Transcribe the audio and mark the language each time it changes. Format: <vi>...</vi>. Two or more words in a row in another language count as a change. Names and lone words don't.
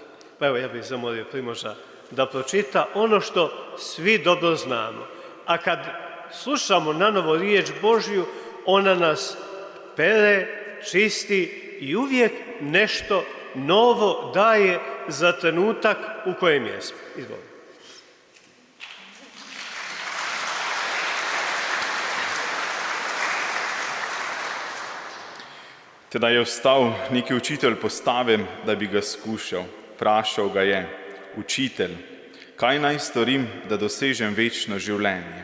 <hr>Pa evo, ja bih zamolio Primoža da pročita ono što svi dobro znamo. A kad slušamo nanovo riječ Božju, ona nas pere, čisti i uvijek nešto novo daje za trenutak u kojem jesmo. Izvolite.</hr> <sl>Teda je vstal neki učitelj postave, da bi ga skušal. Vprašal ga je: Učitelj, kaj naj storim, da dosežem večno življenje?</sl>